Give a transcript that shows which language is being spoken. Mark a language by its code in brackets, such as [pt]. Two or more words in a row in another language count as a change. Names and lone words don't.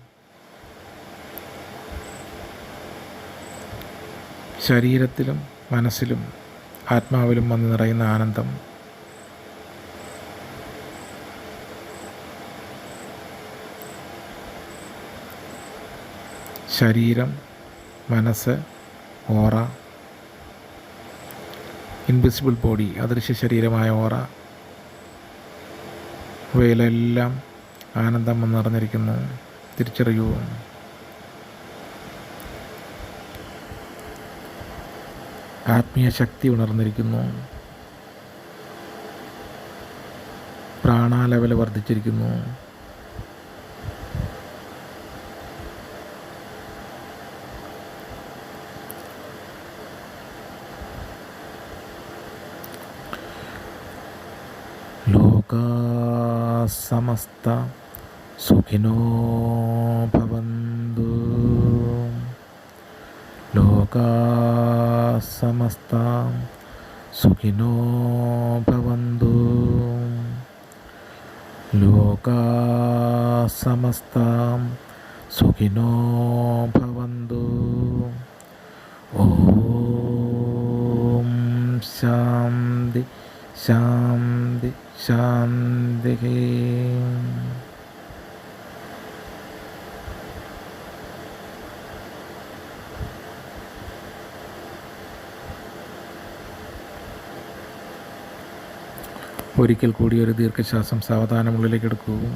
[ml] ശരീരത്തിലും മനസ്സിലും ആത്മാവിലും വന്ന് നിറയുന്ന ആനന്ദം ശരീരം, മനസ്സ്, ഓറ, [en] invisible body, [ml] അദൃശ്യ ശരീരമായ ഓറ, ഇവയിലെല്ലാം ആനന്ദം വന്ന് നിറഞ്ഞിരിക്കുന്നു. തിരിച്ചറിയൂ. ആത്മീയ ശക്തി ഉണർന്നിരിക്കുന്നു. പ്രാണാലെവൽ വർദ്ധിച്ചിരിക്കുന്നു. [sa] लोका समस्त सुखिनो भवन्तु. लोका समस्त सुखिनो भवन्तु. लोका समस्त सुखिनो भवन्तु. ओम् शान्ति शान्ति शान्ति. [ml] ഒരിക്കൽ കൂടി ഒരു ദീർഘശ്വാസം സാവധാനം ഉള്ളിലേക്ക് എടുക്കൂ.